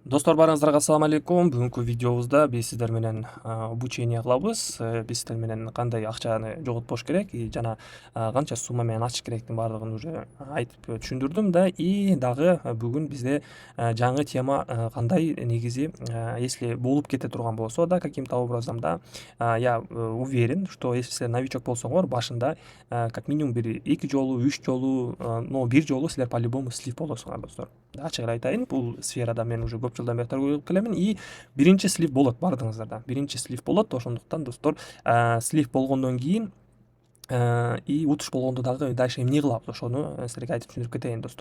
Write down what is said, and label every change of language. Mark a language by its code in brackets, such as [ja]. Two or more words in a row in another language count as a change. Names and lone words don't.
[ky] Достор барыңыздарга ассаламу алейкум. Бүгүнкү видеобузда биз сиздер менен обучение кылабыз. Биз сиздер менен кандай акчаны жоготпош керек жана канча сумма менен ачыш керектин баардыгын уже айтып түшүндүрдүм да. И дагы бүгүн бизде жаңы тема кандай негизи, если болуп кете турган болсо да [ru] каким-то образом да, я уверен, что если [ky] силер новичок болсоңор, башында [ru] как минимум [ky] бир 2 жолу, 3 жолу, но бир жолу силер [ru] по-любому слив [ky] болосуңар, достор. Ачык эле айтайын, бул сферада мен уже көп жылдан бери торговля кылып келемин, и биринчи слив болот баардыгыңыздарда. Биринчи слив болот, ошондуктан достор, слив болгондон кийин и утуш болгондо дагы дальше эмне кылабыз, ошону силерге айтып түшүндүрүп кетейин, достор.